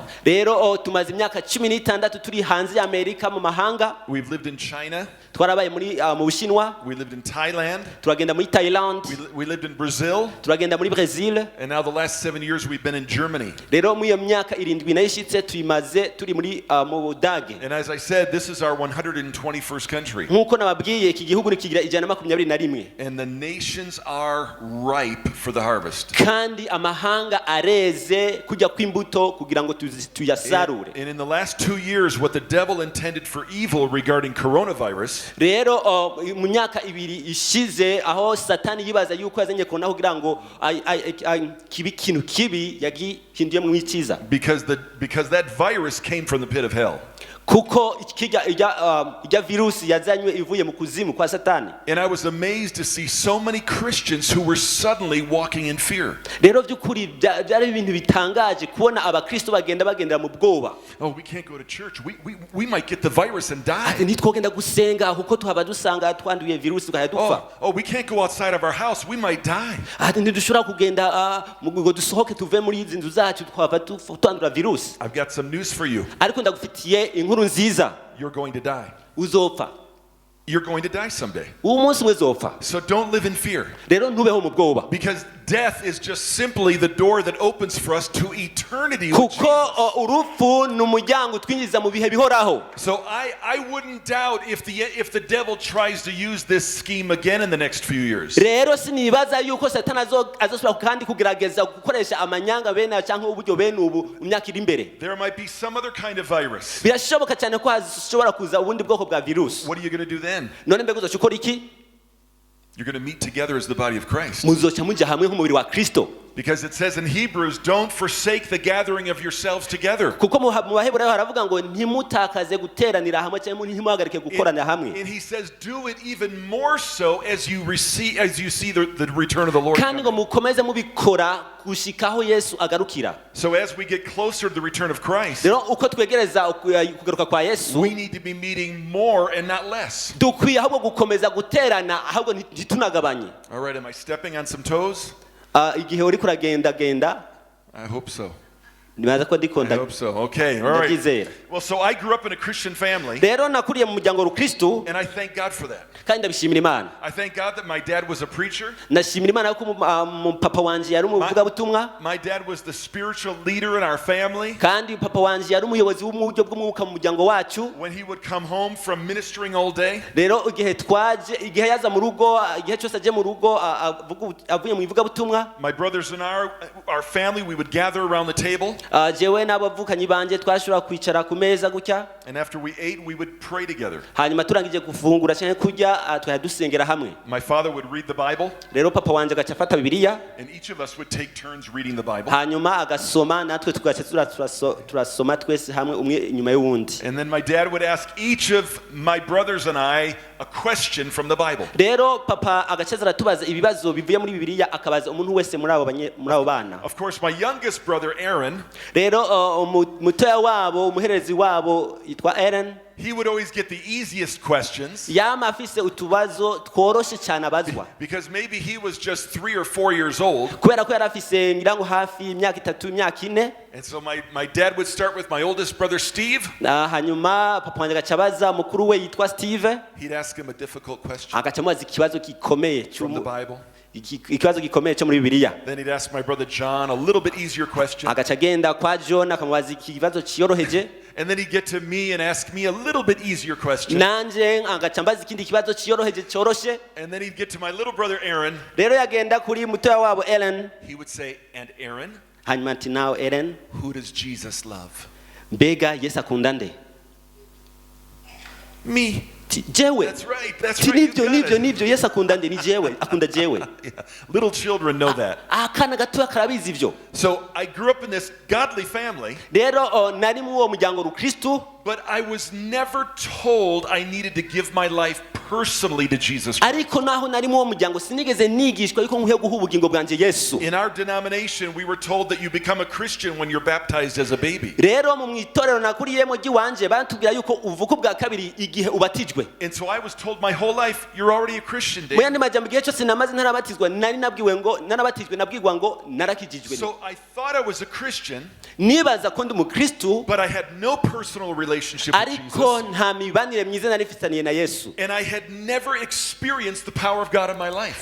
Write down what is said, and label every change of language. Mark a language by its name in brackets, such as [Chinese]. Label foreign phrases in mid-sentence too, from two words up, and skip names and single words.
[Rundi] rero tumaze imyaka 16 turi hanze ya Amerika mu mahanga. [English] We've lived in China. [Rundi] twarabaye mu Bushinwa, [English] We lived in Thailand. [Rundi] turagenda muri Thailand, [English] We lived in Brazil. [Rundi] turagenda muri Brazil. [English] And now the last 7 years we've been in Germany. [Rundi] rero mu iyo myaka 7 nayishitse tuyimaze turi muri mu Budage. [English] And as I said, this is our 121st country. [Rundi] nkuko nababwiye iki gihugu nikigira 121. [English] And the nations are ripe for the harvest. [Rundi] kandi amahanga areze kujya kw'imbuto kugira ngo tuyasarure. [English] And in the last 2 years, what the devil intended for evil regarding coronavirus, [Rundi] rero mu myaka 2 ishize aho satani yibaza yuko yazanye korona kugira ngo kibi kintu kibi yagihinduye mu icyiza, [English] because that virus came from the pit of hell. [Rundi] kuko ijya virusi yazanywe ivuye mu kuzimu kwa satani. [English] And I was amazed to see so many Christians who were suddenly walking in fear. [Rundi] rero by'ukuri byari ibintu bitangaje kubona abakristo bagendera mu bwoba. [English] Oh, we can't go to church. We might get the virus and die. [Rundi] ntitwogenda gusenga kuko tuhaba dusanga twanduye virusi tukajya dupfa. [English] Oh, we can't go outside of our house. We might die. [Rundi] ntidushobora kugenda ngo dusohoke tuve muri izi nzu zacu twaba twandura virusi. [English] I've got some news for you. [Rundi] ariko ndagufitiye inkuru nziza, [English] You're going to die. [Rundi] uzopfa. [English] You're going to die someday. [Rundi] umunsi umwe uzopfa. [English] So don't live in fear. [Rundi] rero ntubeho mu bwoba, [English] Because death is just simply the door that opens for us to eternity with [Rundi] kuko [English] Jesus. [Rundi] urupfu ni umuryango utwinjiza mu bihe bihoraho. [English] So I wouldn't doubt if the devil tries to use this scheme again in the next few years. [Rundi] rero sinibaza yuko satani azosubira kandi kugerageza gukoresha amanyanga bene cyangwa uburyo bene ubu mu myaka iri imbere. [English] There might be some other kind of virus. [Rundi] birashoboka cyane ko hashobora kuza ubundi bwoko bwa virusi. [English] What are you going to do then? [Rundi] none mbega uzoca ukora iki? [English] You're going to meet together as the body of Christ. [Rundi] muzoca mujya hamwe nk'umubiri wa Kristo. [English] Because it says in Hebrews, don't forsake the gathering of yourselves together. [Rundi] kuko mu Baheburayo haravuga ngo ntimutakaze guteranira hamwe cyangwa ntimuhagarike gukorana hamwe. [English] And he says, do it even more so as you see the return of the Lord. [Rundi] kandi ngo mukomeze mubikora gushikaho Yesu agarukira. [English] So as we get closer to the return of Christ, [Rundi] rero uko twegereza kugaruka kwa Yesu, [English] we need to be meeting more and not less. [Rundi] dukwiye ahubwo gukomeza guterana ahubwo ntitunagabanye. [English] All right, am I stepping on some toes? [Rundi] igihe uri kuragenda [English] I hope so. [Rundi] nibaza ko [English] I [Rundi] ndikonda [English] hope so. Okay, all right. [Rundi] ndizera. [English] Well, so I grew up in a Christian family, [Rundi] rero nakuriye mu muryango wa Kristo [English] and I thank God for that. [Rundi] kandi ndabishimira Imana. [English] I thank God that my dad was a preacher. [Rundi] ndashimira Imana ko papa wanje yari umuvuga butumwa, [English] My dad was the spiritual leader in our family. [Rundi] kandi papa wanje yari umuyobozi w'uburyo bw'umwuka mu muryango wacu. [English] When he would come home from ministering all day, [Rundi] rero igihe yaza mu rugo, igihe cyose aje mu rugo avuye mu ivuga butumwa, [English] my brothers and our family, we would gather around the table. [Rundi] jewe n'abavukanyi banje twashobora kwicara ku meza gutya, [English] And after we ate, we would pray together. [Rundi] hanyuma turangije gufungura cyangwa kurya twajya dusengera hamwe. [English] My father would read the Bible, [Rundi] rero papa wanje agaca afata Bibiliya, [English] and each of us would take turns reading the Bible. [Rundi] hanyuma agasoma, natwe tugaca turasoma twese hamwe umwe inyuma y'uwundi. [English] And then my dad would ask each of my brothers and I a question from the Bible. [Rundi] rero papa agaca aratubaza ibibazo bivuye muri Bibiliya, akabaza umuntu wese muri abo bana. [English] Of course, my youngest brother, Aaron, [Rundi] rero mutoya wabo, umuherezi wabo yitwa Aaron, [English] he would always get the easiest questions [Rundi] yama afise utubazo tworoshe cyane abazwa, [English] because maybe he was just 3 or 4 years old. [Rundi] kubera ko yari afise ngirango hafi imyaka 3 imyaka 4. [English] And so my dad would start with my oldest brother, Steve. [Rundi] hanyuma papa wanje agaca abaza mukuru we yitwa Steve, [English] He'd ask him a difficult question [Rundi] agaca amubaza ikibazo gikomeye [English] from the Bible. [Rundi] ikibazo gikomeye cyo muri Bibiliya. [English] Then he'd ask my brother John a little bit easier question. [Rundi] agaca agenda kwa John akamubaza ikibazo cyoroheje, [English] And then he'd get to me and ask me a little bit easier question. [Rundi] nanje agaca ambaza ikindi kibazo cyoroheje cyoroshe. [English] And then he'd get to my little brother Aaron. [Rundi] rero yagenda kuri mutoya wabo Aaron, [English] He would say, and Aaron, [Rundi] hanyuma ati nawe Aaron, [English] who does Jesus love? [Rundi] mbega Yesu akunda nde? [English] Me. [Rundi] jewe. [English] That's right. That's right. [Rundi] Nibyo Yesu akunda nde, ni jewe, akunda jewe. [English] Yeah. Little children know that. [Rundi] Akana gatoya karabizi ivyo. [English] So I grew up in this godly family. [Rundi] Rero nari mu uwo muryango rukristo. [English] But I was never told I needed to give my life personally to Jesus Christ. [Rundi] Ariko naho nari mu uwo muryango sinigeze nigishwa yuko nkwiye guha ubugingo bwanje Yesu. [English] In our denomination, we were told that you become a Christian when you're baptized as a baby. [Rundi] Rero mu mwitorero nakuriyemo giwanje batubwira yuko uvuka bwa kabiri igihe ubatijwe. [English] And so I was told my whole life, you're already a Christian, Dave. [Rundi] Muyandi majambo gihe cyose namaze ntarabatizwa nari nabwiwe ngo narabatijwe nabwirwa ngo narakijijwe. [English] So I thought I was a Christian. [Rundi] Nibaza ko ndi umukristo. [English] But I had no personal relationship with Jesus. [Rundi] Ariko nta mibanire myiza nari mfitaniye na Yesu. [English] And I had never experienced the power of God in my life.